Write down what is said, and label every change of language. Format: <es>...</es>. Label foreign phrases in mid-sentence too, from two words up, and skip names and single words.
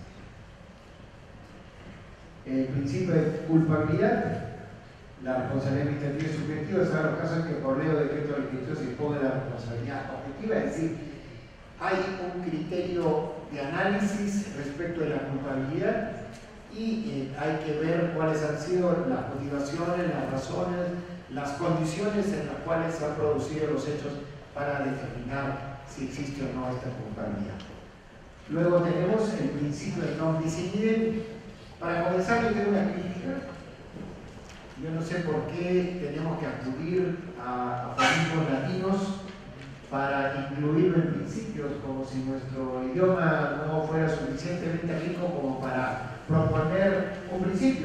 <es>El principio de culpabilidad, la responsabilidad administrativa y subjetiva, son los casos que por ley o decreto legislativo se impone la responsabilidad objetiva, es decir, hay un criterio de análisis respecto de la culpabilidad y hay que ver cuáles han sido las motivaciones, las razones, las condiciones en las cuales se han producido los hechos para determinar si existe o no esta culpabilidad. Luego tenemos el principio de</es> <la>non bis in idem.</la> <es>Para comenzar, yo tengo una crítica. Yo no sé por qué tenemos que acudir a aforismos latinos para incluirlo en principios, como si nuestro idioma no fuera suficientemente rico como para proponer un principio.</es>